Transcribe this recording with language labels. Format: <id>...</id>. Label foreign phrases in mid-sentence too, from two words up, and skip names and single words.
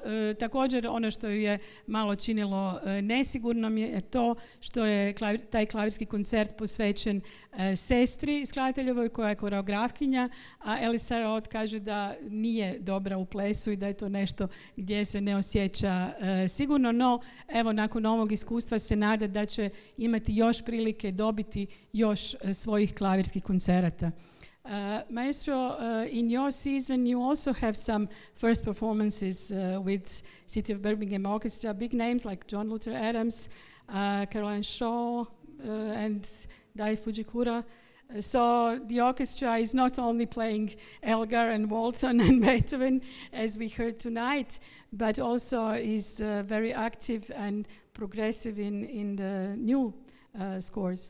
<hr>Također ono što je malo činilo nesigurnom je to što je taj klavirski koncert posvećen sestri skladateljevoj koja je koreografkinja, a Alice Sarom Ott kaže da nije dobra u plesu i da je to nešto gdje se ne osjeća sigurno, no evo nakon ovog iskustva se nada da će imati još prilike dobiti još svojih klavirskih koncerata.</hr> <en>Maestro, in your season you also have some first performances with City of Birmingham Orchestra, big names like John Luther Adams, Caroline Shaw, and Dai Fujikura. So the orchestra is not only playing Elgar and Walton and Beethoven, as we heard tonight, but also is very active and progressive in the new scores.</en>